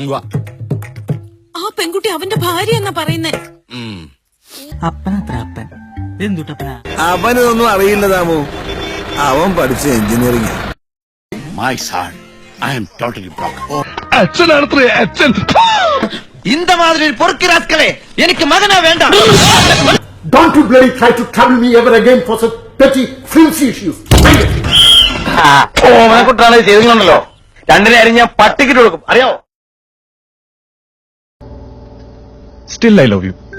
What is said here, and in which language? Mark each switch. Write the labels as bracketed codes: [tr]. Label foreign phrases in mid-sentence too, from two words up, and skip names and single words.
[ml] ആ പെൺകുട്ടി അവന്റെ ഭാര്യ എന്നാ പറയുന്നേ. അവനൊന്നും അറിയില്ല താമോ. അവൻ പഠിച്ച എഞ്ചിനീയറിംഗ്. [en] My son, I am totally broken. [ml] അച്ഛനാണത്രേ അച്ഛൻ. [ta] இந்த மாதிரி ஒரு பொறுக்கிறாஸ்களே எனக்கு மகனா வேண்டாம். [en] Don't you bloody try to trouble me ever again for such petty flimsy issues. [ml] ഓമനക്കുട്ടാണ് ചെയ്തിട്ടുണ്ടല്ലോ. രണ്ടിനെ അരി ഞാൻ പട്ടിക്കിട്ട് കൊടുക്കും, അറിയാവോ? [en] Still I love you.